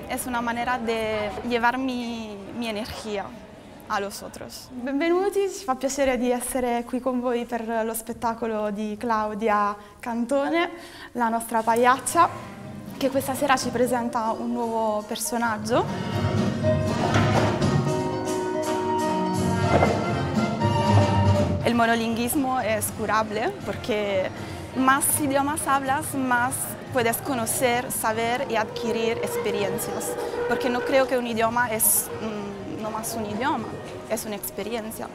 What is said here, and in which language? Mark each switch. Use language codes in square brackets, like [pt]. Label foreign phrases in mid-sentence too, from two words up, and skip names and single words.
[es] Es una manera de llevar mi energia a los otros. [it] Benvenuti, ci fa piacere di essere qui con voi per lo spettacolo di Claudia Cantone, la nostra pagliaccia, che questa sera ci presenta un nuovo personaggio. [es] El monolingüismo es curable porque más idiomas hablas, más puedes conocer, saber y adquirir experiencias. Porque no creo que un idioma es no más un idioma, es una experiencia.